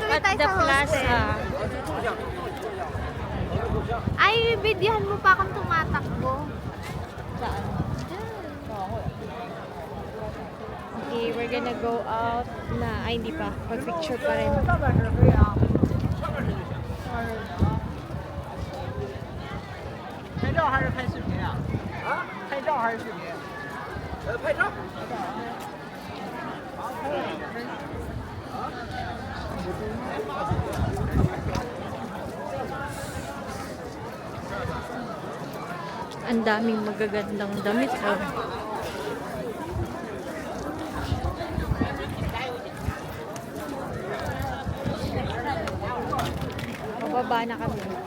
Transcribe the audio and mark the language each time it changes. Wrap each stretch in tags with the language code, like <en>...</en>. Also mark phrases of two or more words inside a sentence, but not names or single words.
<en>Look</en> <tl>ulit</tl> <en>at</en> <tl>tayo</tl> <en>the</en> <tl>sa hostel.</tl> <en>plaza.</en> <tl>Ay, bidyahan mo pa akong tumatakbo. Saan?</tl> <en>Okay, we're gonna go out na.</en> <tl>Ay, hindi pa. Pag-picture pa rin.</tl> <zh>拍照还是拍视频啊？啊？拍照还是视频？拍照。</zh> <tl>Ang daming magagandang damit. Oh. Bababa na kami.</tl>